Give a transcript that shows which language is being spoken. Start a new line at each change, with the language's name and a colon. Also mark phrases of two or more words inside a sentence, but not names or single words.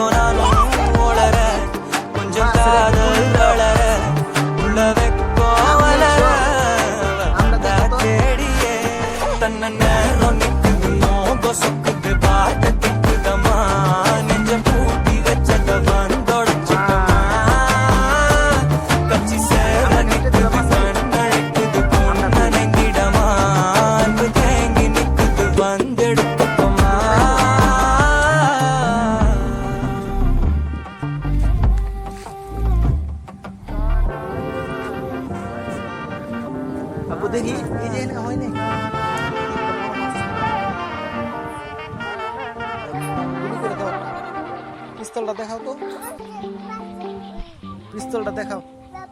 Tamil: நானும் வளர கொஞ்சம் காதல் வளர உள்ள வெக்கம் வளர வந்தா தேடியே தன்னை நேரம் நிற்குது மோகம் சொக்குது பாட்ட திக்குதம்மா நெஞ்ச பூட்டி வச்சத வந்தொடைச்சிட்டம்மா கட்சி சேர நிற்குது கண்ணழைக்குது பொன்னணைந்திடமா அன்பு தேங்கி நிற்குது வந்தெடுத்துக்கம்மா
Bangla: aku দেখি এই যে হয় না পিস্তলটা দেখাও তো পিস্তলটা দেখাও